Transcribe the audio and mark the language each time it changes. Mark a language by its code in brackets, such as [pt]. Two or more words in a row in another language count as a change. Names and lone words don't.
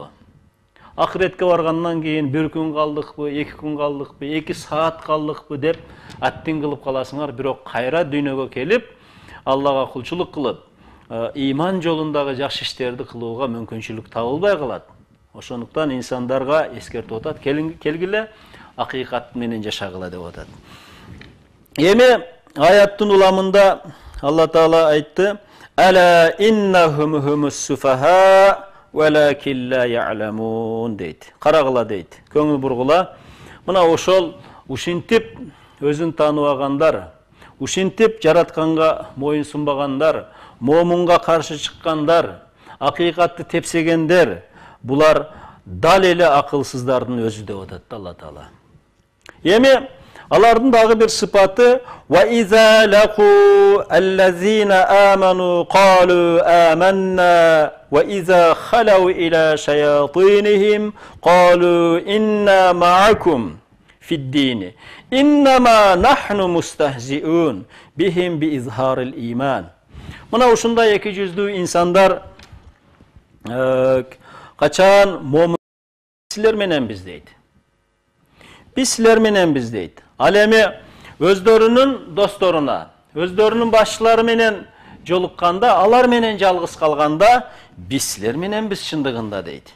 [ky] Акыретке баргандан кийин 1 күн калдыкпы, 2 күн калдыкпы, 2 саат калдыкпы деп аттин кылып каласыңар, бирок кайра дүйнөгө келип, Аллага кулчулук кылып, иман жолундагы жакшы иштерди кылууга мүмкүнчүлүк табылбай калат. Ошондуктан инсандарга эскертип атат, келгиле акыйкат менен жашагыла деп атат. Эми аяттын уламында Алла Таала айтты: [ar] "ألا إنهم هم السفهاء ولكن لا يعلمون" [ky] дейт. Карагыла дейт. Көңүл бургула. Мына ошол ушинтип өзүн тааныбагандар, ушинтип жаратканга моюн сунбагандар, момунга каршы чыккандар, акыйкатты тепсегендер, булар дал эле акылсыздардын өзү деп атат Алла Таала. Эми алардын дагы бир сыпаты: [ar] "وإذا لقوا الذين آمنوا قالوا آمنا وإذا خلوا إلى شياطينهم قالوا إنا معكم في الدين إنما نحن مستهزئون بهم بإظهار الإيمان." [ky] Мына ушундай эки жүздүү инсандар качан момун силер менен биз дейт. Биз силер менен биз дейт. Ал эми өздөрүнүн досторуна, өздөрүнүн башчылары менен жолукканда, алар менен жалгыз калганда, биз силер менен биз чындыгында дейт.